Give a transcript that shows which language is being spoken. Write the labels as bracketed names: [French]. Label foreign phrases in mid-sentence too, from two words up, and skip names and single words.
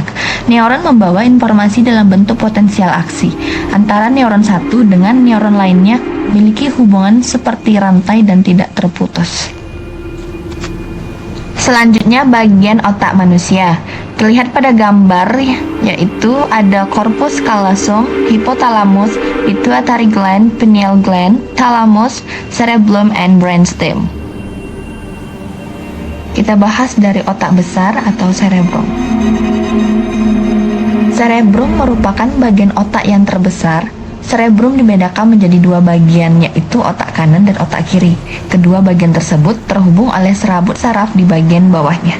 [Indonesian] Neuron membawa informasi dalam bentuk potensial aksi. Antara neuron satu dengan neuron lainnya memiliki hubungan seperti rantai dan tidak terputus. Selanjutnya bagian otak manusia. Terlihat pada gambar yaitu ada [English] corpus callosum, hypothalamus, pituitary gland, pineal gland, thalamus, cerebellum, and brainstem. Kita bahas dari otak besar atau cerebrum. Cerebrum merupakan bagian otak yang terbesar. Cerebrum dibedakan menjadi dua bagian, yaitu otak kanan dan otak kiri. Kedua bagian tersebut terhubung oleh serabut saraf di bagian bawahnya.